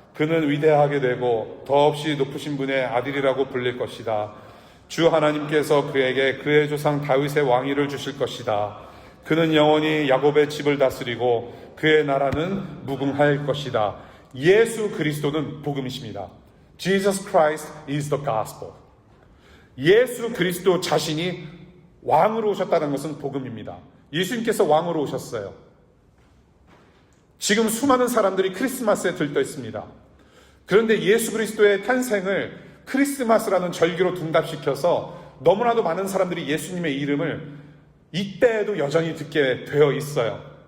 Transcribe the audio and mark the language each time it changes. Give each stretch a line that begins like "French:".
Korean: 그는 위대하게 되고 더없이 높으신 분의 아들이라고 불릴 것이다. 주 하나님께서 그에게 그의 조상 다윗의 왕위를 주실 것이다. 그는 영원히 야곱의 집을 다스리고 그의 나라는 무궁할 것이다. 예수 그리스도는 복음이십니다.
English: Jesus Christ is the gospel.
Korean: 예수 그리스도 자신이 왕으로 오셨다는 것은 복음입니다. 예수님께서 왕으로 오셨어요. 지금 수많은 사람들이 크리스마스에 들떠 있습니다. 그런데 예수 그리스도의 탄생을 크리스마스라는 절기로 둔갑시켜서 너무나도 많은 사람들이 예수님의 이름을 이때에도 여전히 듣게 되어 있어요.